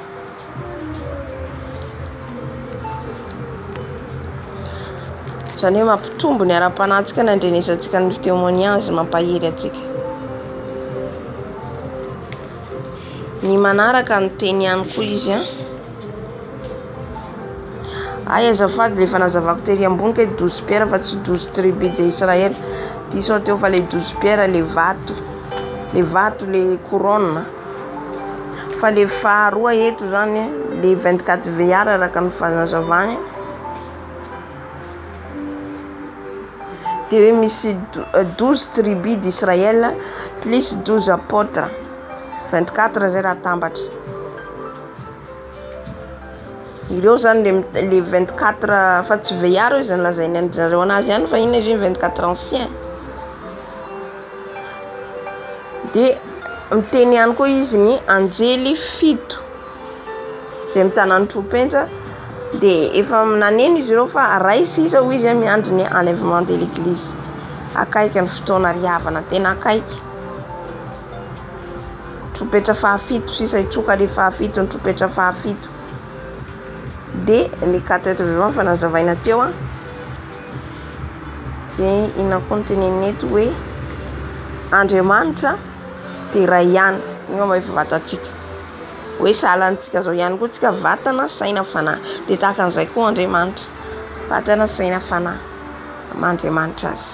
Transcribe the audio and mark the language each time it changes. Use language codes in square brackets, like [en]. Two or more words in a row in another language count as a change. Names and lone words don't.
[mg] Zany hoe mampitombo ny ara-panahintsika ny andrenesantsika ny témoignage mampahery atsika. Ny manaraka ny teny ihany koa izy azafady le fanazavako tery ambony ke 12 pierre fa tsy 12 [fr] tribus d'Israël. [mg] Diso teo fa le 12 pierre le vato le couronne. Fa le faharoa eto zany le 24 veillard araka ny fanazavany. De hoe misy [fr] 12 tribus d'Israël plus 12 apôtres. [mg] 24 zay raha tambatra. Ireo zany le 24 fa tsy veillard izy lazainy anjareo anazy ihany fa ino izy 24 anciens. De miteny ihany koa izy ny anjely fito zay mitana ny tropentra. De efa naneno izy ireo fa raisy izy ho izy miandry ny [fr] enlèvement de l'église. [mg] Akaiky ny fotoana ry havana tena akaiky. tropetra fahafito sisa itsoka le fahafito ny tropetra fahafito. De [fr] les 4 êtres vivants [mg] fanazavaina teo de inona koa ny tenenina eto hoe Andriamanitra de ray ihany. Igny mba efa vatantsika hoe sahalantsika zao ihany koa tsika vatana saina fanahy. De tahaka an'izay koa Andriamanitra vatana saina fanahy Andriamanitra azy.